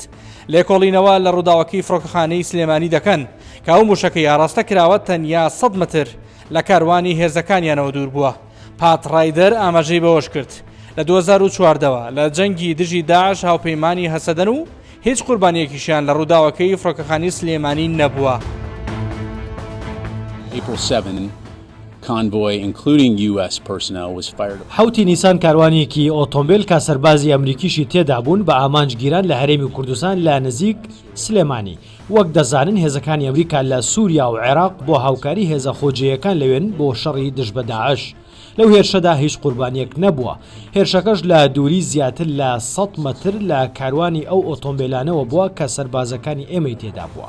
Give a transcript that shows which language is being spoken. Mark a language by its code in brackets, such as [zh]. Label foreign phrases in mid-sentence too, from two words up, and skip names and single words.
[ckb] لێکۆڵینەوە لە ڕووداوەکەی فڕۆکەخانەی سلێمانی دەکەن کە ئەو موشەکەی ئاراستە کراوە تەنیا 100 متر لە کاروانی هێزەکانیانەوە دوور بووە. پات ڕایدەر ئاماژەی بەوەش کرد لە 2014ەوە لە جەنگی دژی داعش هاوپەیمانی هەسەدەن و هیچ قوربانیەکیشیان لە ڕووداوەکەی فڕۆکەخانەی سلێمانی نەبووە. [en] April 7, convoy including US personnel was fired. [ckb] حوتی نیسان کاروانێکی ئۆتۆمبیل کا سەربازی ئەمریکیشی تێدا بوون بە ئامانجگیران لە هەرێمی کوردستان لە نزیک سلێمانی. وەک دەزانن هێزەکانی ئەمریکا لە سووریا و عێراق بۆ هاوکاری هێزە خۆجیەکان لەوێن بۆ شەڕی دژ بە داعش. لەو هێرشەدا هیچ قوربانیەک نەبووە. هێرشەکەش لە دووری زیاتر لە 100 متر لە کاروانی ئەو ئۆتۆمبیلانەوە بووە کە سەربازەکانی ئێمەی تێدا بووە.